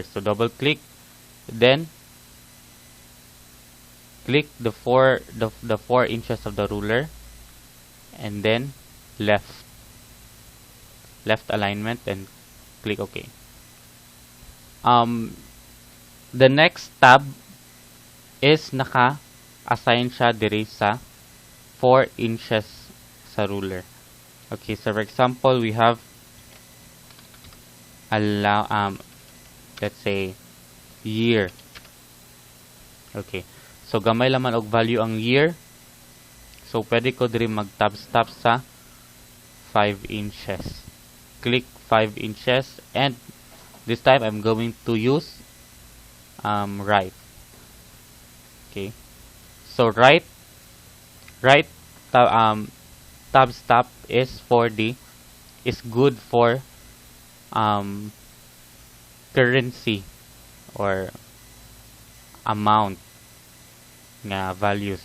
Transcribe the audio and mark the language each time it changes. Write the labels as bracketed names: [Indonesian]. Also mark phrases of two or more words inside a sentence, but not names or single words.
[English] So double click, then click the 4 inches of the ruler, and then left alignment and click OK. The next tab is [Cebuano] naka-assign siya diri sa [English] 4 inches [Cebuano] sa ruler. [English] Okay, so for example, we have let's say year. Okay. [Cebuano] So gamay laman og value ang year. So pwede ko diri mag-tab stop sa [English] 5 inches. Click 5 inches and this time I'm going to use right. Okay. So right tab stop is good for currency or amount nga values.